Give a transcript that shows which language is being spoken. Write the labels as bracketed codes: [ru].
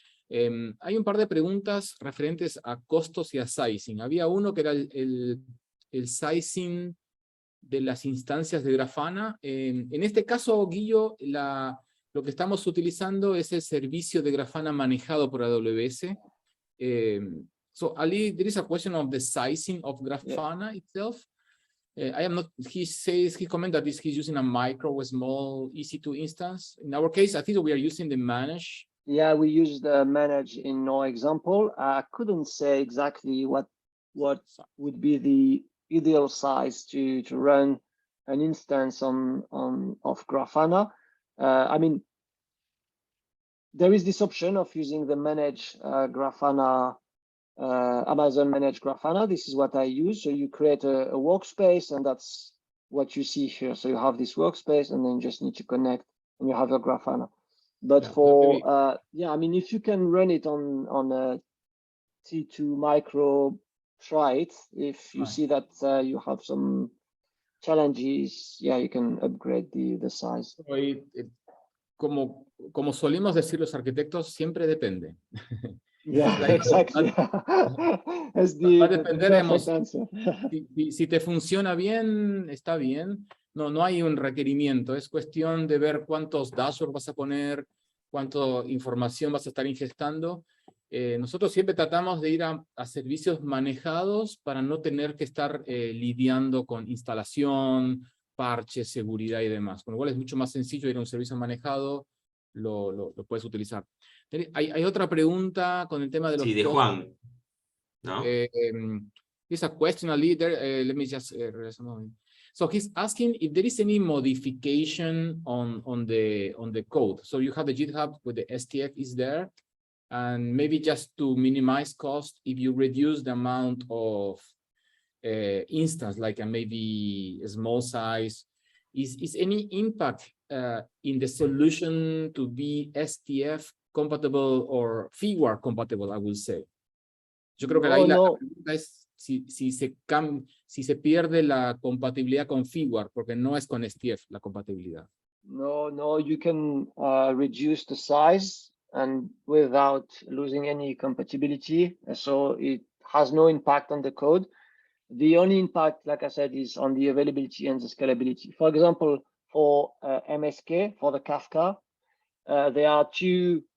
[es] Hay un par de preguntas referentes a costos y a sizing. Había uno que era el sizing de las instancias de Grafana. En este caso, Guillo, lo que estamos utilizando es el servicio de Grafana manejado por AWS. [en] So, Ali, there is a question of the sizing of Grafana itself. I am not, he commented that he's using a micro, a small EC2 instance. In our case, I think we are using the manage. Yeah, we use the manage in our example. I couldn't say exactly what would be the ideal size to run an instance of Grafana. I mean, there is this option of using the manage Grafana, Amazon manage Grafana. This is what I use. So you create a workspace, and that's what you see here. So you have this workspace, and then you just need to connect, and you have your Grafana. But yeah, I mean, if you can run it on a T2 micro, try it. If you see that you have some challenges, yeah, you can upgrade the size. [es] Como solimos decir los arquitectos, siempre depende. [en] Yeah, exactly. [es] Va a depender, si te funciona bien, está bien. No hay un requerimiento, es cuestión de ver cuántos dashboards vas a poner, cuánta información vas a estar ingestando. Nosotros siempre tratamos de ir a servicios manejados para no tener que estar lidiando con instalación, parches, seguridad y demás. Con lo cual es mucho más sencillo ir a un servicio manejado, lo puedes utilizar. Hay otra pregunta con el tema de los de Juan, ¿no? [en] Here's a question, Ali, there. Let me just so he's asking if there is any modification on the code. So you have the GitHub with the STF is there, and maybe just to minimize cost, if you reduce the amount of instance, like maybe a small size, is any impact in the solution to be STF compatible or firmware compatible, I will say? [es] Yo creo que ahí la pregunta es si se pierde la compatibilidad con firmware, porque no es con STF la compatibilidad. [en] No, you can reduce the size and without losing any compatibility. So it has no impact on the code. The only impact, like I said, is on the availability and the scalability. For example, for MSK, for the Kafka, there are two.